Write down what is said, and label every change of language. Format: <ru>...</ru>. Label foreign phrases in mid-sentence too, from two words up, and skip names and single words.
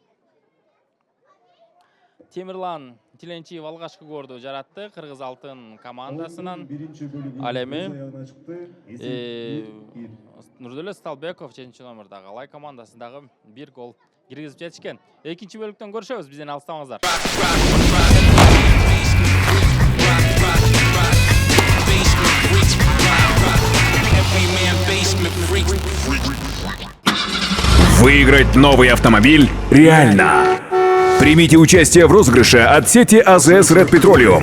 <ky>Темирлан Тиленчиев алгачкы голду жаратты Кыргыз алтын командасынан. Ал эми Нурдулет Сталбеков 7-номердагы Алай командасындагы 1 гол киргизип жетишкен. Экинчи бөлүктөн көрүшөбүз, бизден алыстамаңыздар.</ky> <ru>Выиграть новый автомобиль реально. Примите участие в розыгрыше от сети АЗС Red Petroleum.</ru>